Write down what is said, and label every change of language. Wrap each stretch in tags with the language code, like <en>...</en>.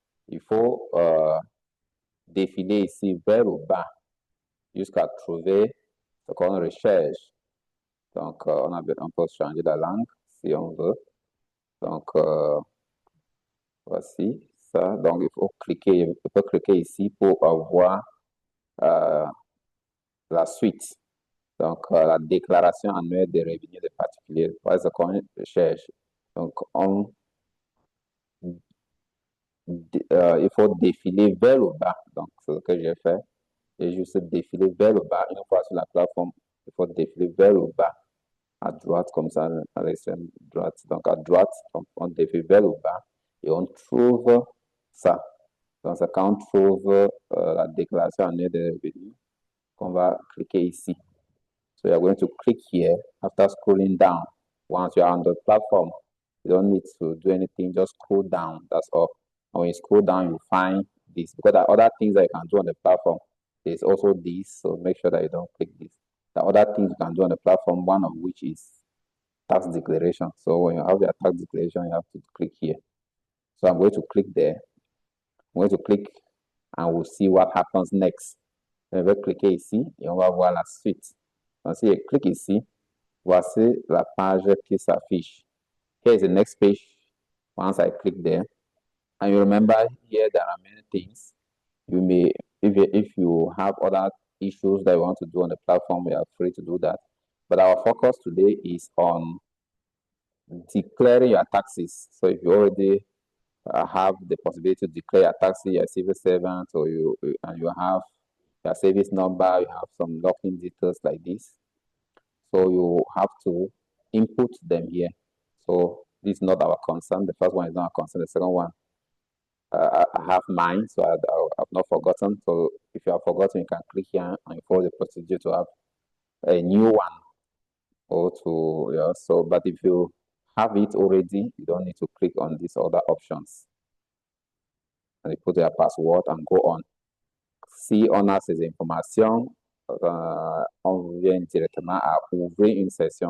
<fr>Il faut défiler ici vers le bas jusqu'à trouver ce qu'on recherche. Donc, on peut changer la langue si on veut. Donc, voici ça. Donc, il faut cliquer, on peut cliquer ici pour voir la suite. Donc, la déclaration annuelle des revenus des particuliers. Voilà ce qu'on cherche. Donc, il faut défiler vers le bas. Donc, c'est ce que j'ai fait. J'ai juste défilé vers le bas. Une fois sur la plateforme, il faut défiler vers le bas, à droite, comme ça, à l'extrême droite. Donc, à droite, on défile vers le bas et on trouve ça. Donc, c'est quand on trouve la déclaration annuelle des revenus qu'on va cliquer ici.</fr> <en>So, you're going to click here after scrolling down. Once you're on the platform, you don't need to do anything, just scroll down. That's all. And when you scroll down, you find this. Because there are other things that you can do on the platform. There's also this, so make sure that you don't click this. The other things you can do on the platform, one of which is tax declaration. So when you have your tax declaration, you have to click here. So I'm going to click there. I'm going to click and we'll see what happens next.</en> <fr>Je vais cliquer ici et on va voir la suite. Donc si je clique ici, voici la page qui s'affiche.</fr> <en>Here is the next page. Once I click there, and you remember here there are many things. You may, if you have other issues that you want to do on the platform, you are free to do that. But our focus today is on declaring your taxes. So if you already have the possibility to declare your taxes, you're a civil servant, or you have your service number, you have some login details like this. So you have to input them here. So this is not our concern. The first one is not our concern. The second one, I have mine, so I've not forgotten. So if you have forgotten, you can click here and follow the procedure to have a new one. Or to, yeah, so, but if you have it already, you don't need to click on these other options. and you put your password and go on.</en> <fr>Si on a ces informations, on vient directement à ouvrir une session.</fr>